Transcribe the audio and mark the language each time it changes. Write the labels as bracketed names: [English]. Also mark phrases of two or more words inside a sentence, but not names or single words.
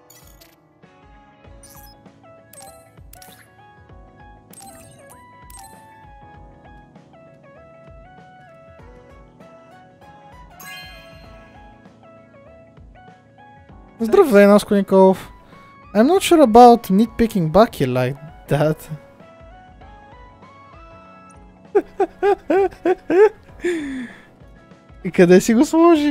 [Bulgarian] Здравей, Наско Николов. [English] I'm not sure about nitpicking Bucky like that. [Bulgarian] И къде си го сложи?